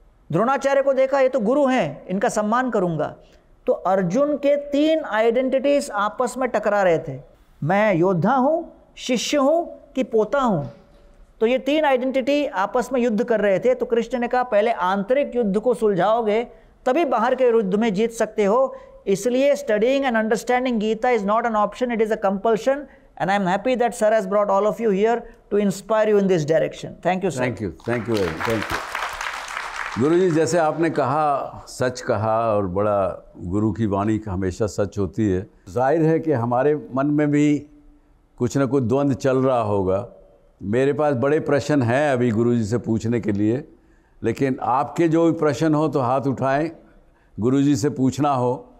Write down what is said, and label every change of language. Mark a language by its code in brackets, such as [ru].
[hi] द्रोणाचार्य को देखा, ये तो गुरु हैं, इनका सम्मान करूंगा। तो अर्जुन के 3 आइडेंटिटीज आपस में टकरा रहे थे, मैं योद्धा हूं, शिष्य हूं कि पोता हूं। तो ये 3 आइडेंटिटी आपस में युद्ध कर रहे थे। तो कृष्ण ने कहा पहले आंतरिक युद्ध को सुलझाओगे तभी बाहर के युद्ध में जीत सकते हो। [en] इसलिए studying and understanding Gita is not an option, it is a compulsion. And I am happy that sir has brought all of you here to inspire you in this direction. Thank you, sir. Thank you very much. Thank you. [hi] गुरुजी, जैसे आपने कहा, सच कहा, और बड़ा गुरु की वाणी हमेशा सच होती है। जाहिर है कि हमारे मन में भी कुछ ना कुछ द्वंद्व चल रहा होगा। मेरे पास बड़े प्रश्न हैं अभी गुरुजी से पूछने के लिए, लेकिन आपके जो भी प्रश्न हो तो हाथ उठाएं, गुरुजी से पूछना हो।